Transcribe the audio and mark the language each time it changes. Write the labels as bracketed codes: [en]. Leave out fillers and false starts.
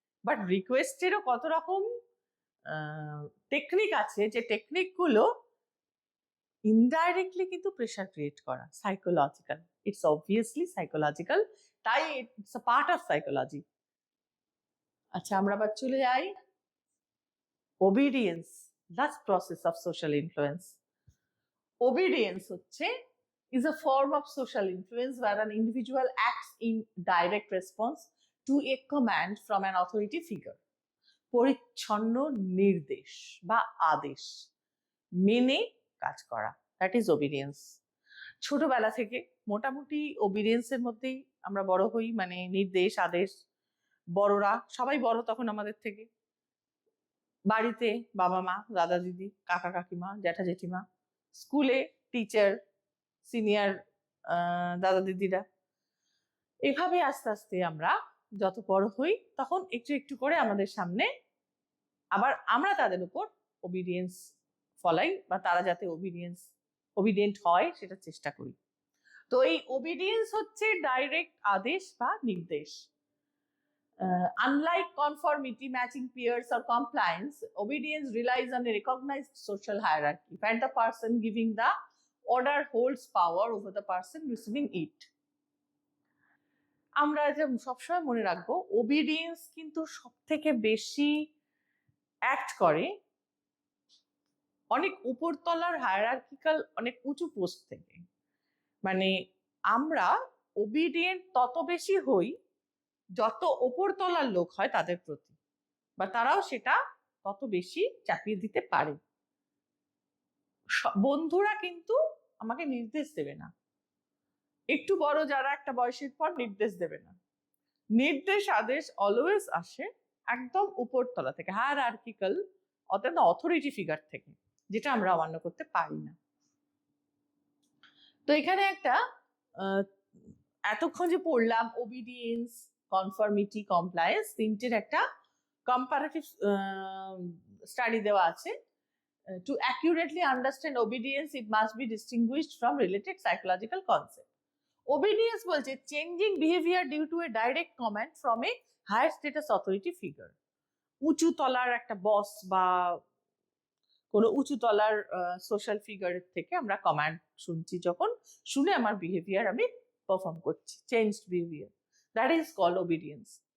[bn] But রিকোয়েস্টেরও কত রকম technique আছে, যে টেকনিকগুলো ইনডাইরেক্টলি কিন্তু প্রেশার ক্রিয়েট করা, সাইকোলজিক্যাল, [en] it's obviously psychological, [bn] তাই [en] It's a part of psychology. [bn] আচ্ছা, আমরা আবার চলে যাই obedience, last process of social influence. [en] Obedience is a form of social influence where an individual acts in direct response to a command from an authority figure. [bn] পরিচ্ছন্ন নির্দেশ বা আদেশ মেনে কাজ করা, [en] That is obedience. [bn] ছোটবেলা থেকে মোটামুটি ওবিডিয়েন্সের মধ্যেই আমরা বড় হই, মানে নির্দেশ আদেশ। বড়রা সবাই বড় তখন আমাদের থেকে, বাড়িতে বাবা মা, দাদা দিদি, কাকা কাকিমা, জ্যাঠা জেঠিমা, স্কুলে টিচার, সিনিয়র দাদা দিদিরা। এভাবে আস্তে আস্তে আমরা যত বড় হই তখন একটু একটু করে আমাদের সামনে আবার আমরা তাদের উপর ওবিডিয়েন্স ফলাই, বা তারা যাতে ওবিডিয়েন্ট হয় সেটা চেষ্টা করি। তো এই ওবিডিয়েন্স হচ্ছে ডাইরেক্ট আদেশ বা নির্দেশ। [en] Unlike conformity, matching peers, or compliance, obedience relies on a recognized social hierarchy, where the person giving the order holds power over the person receiving it. [bn] আমরা যে সবসময় মনে রাখবো, ওবিডিয়েন্স কিন্তু সব থেকে বেশি অ্যাক্ট করে অনেক উপরতলার হায়ারার্কিক্যাল, অনেক উঁচু পোস্ট থেকে। মানে আমরা ওবিডিয়েন্ট তত বেশি হই যত ওপরতলার লোক হয় তাদের প্রতি, বা তারাও সেটা তত বেশি চাপিয়ে দিতে পারে। বন্ধুরা কিন্তু আমাকে নির্দেশ দেবে না, একটু বড় যারা একটা বয়সের পর নির্দেশ দেবে না। নির্দেশ আদেশ অলওয়েজ আসে একদম উপরতলা থেকে, হায়ারার্কিক্যাল, অর্থাৎ অথরিটি ফিগার থেকে, যেটা আমরা অমান্য করতে পারি না। তো এখানে একটা এতক্ষণ যে পড়লাম ওবিডিয়েন্স, কনফর্মিটি, কমপ্লায়েন্স, তিনটের একটা কম্পারেটিভ স্টাডি দেওয়া আছে। [en] To accurately understand obedience, it must be distinguished from related psychological concepts. Obedience বলছে changing behavior due to a direct command from a higher status authority figure. [bn] উঁচু তলার একটা বস বা কোনো উঁচু তলার সোশ্যাল ফিগারের থেকে আমরা কমান্ড শুনছি, যখন শুনে আমার বিহেভিয়ার আমি পারফর্ম করছি, changed behaviour, [en] That is called obedience.